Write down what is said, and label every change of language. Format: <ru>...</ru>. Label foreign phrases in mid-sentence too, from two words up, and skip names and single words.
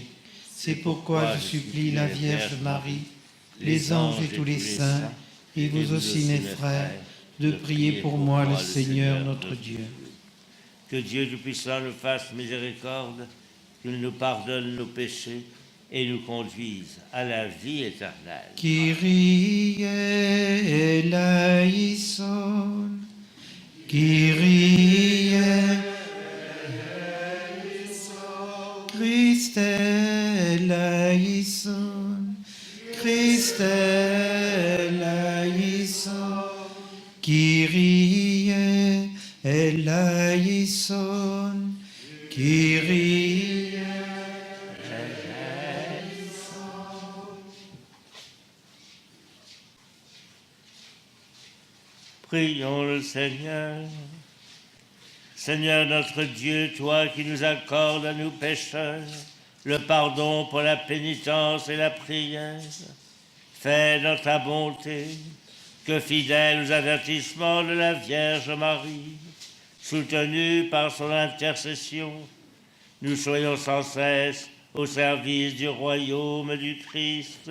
<fr>C'est pourquoi je supplie la Vierge Marie, les anges et tous les saints, et vous aussi mes frères, de prier pour moi le Seigneur notre Dieu. Que Dieu Tout-Puissant nous fasse miséricorde, qu'il nous pardonne nos péchés et nous conduise à la vie éternelle.</fr> <el>Κύριε ἐλέησον, Κύριε ἐλέησον, Χριστὲ ἐλέησον, Χριστὲ ἐλέησον, Κύριε ἐλέησον, Κύριε.</el> <fr>Prions le Seigneur. Seigneur notre Dieu, toi qui nous accordes à nous pécheurs le pardon pour la pénitence et la prière, fais dans ta bonté que, fidèles aux avertissements de la Vierge Marie, soutenus par son intercession, nous soyons sans cesse au service du royaume du Christ.</fr>